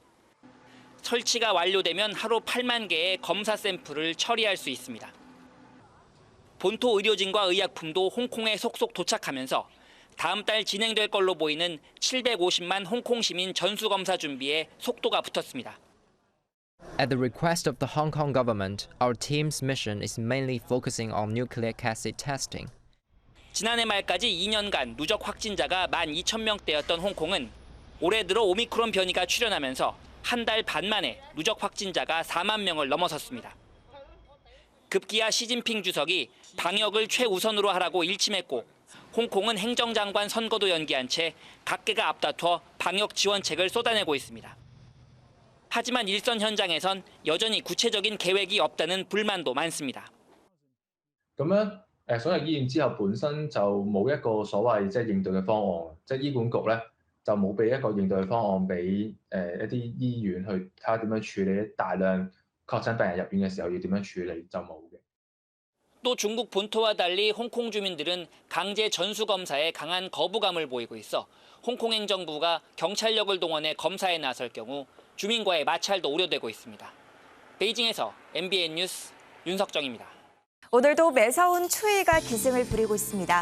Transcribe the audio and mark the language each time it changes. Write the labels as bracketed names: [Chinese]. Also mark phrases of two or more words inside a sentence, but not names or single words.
[Korean] 설치가 완료되면 하루 8만 개의 검사 샘플을 처리할 수 있습니다. 본토 의료진과 의약품도 홍콩에 속속 도착하면서 다음 달 진행될 걸로 보이는 750만 홍콩 시민 전수검사 준비에 속도가 붙었습니다. [English] At the request of the Hong Kong government, our team's mission is mainly focusing on nucleic acid testing. [Korean] 지난해 말까지 2년간 누적 확진자가 12,000명대였던 홍콩은 올해 들어 오미크론 변이가 출현하면서 한 달 반 만에 누적 확진자가 4만 명을 넘어섰습니다. 급기야 시진핑 주석이 방역을 최우선으로 하라고 일침했고 홍콩은 행정장관 선거도 연기한 채 각계가 앞다퉈 방역 지원책을 쏟아내고 있습니다. 하지만 일선 현장에선 여전히 구체적인 계획이 없다는 불만도 많습니다. [Cantonese] 咁樣所有醫院之後本身就冇一個所謂即係應對嘅方案，即係醫管局咧就冇俾一個應對嘅方案俾一啲醫院去睇下點樣處理大量確診病人入院嘅時候要點樣處理就冇嘅。 [Korean] 또 중국 본토와 달리 홍콩 주민들은 강제 전수 검사에 강한 거부감을 보이고 있어 홍콩 행정부가 경찰력을 동원해 검사에 나설 경우 주민과의 마찰도 우려되고 있습니다. 베이징에서 MBN 뉴스 윤석정입니다. 오늘도 매서운 추위가 기승을 부리고 있습니다.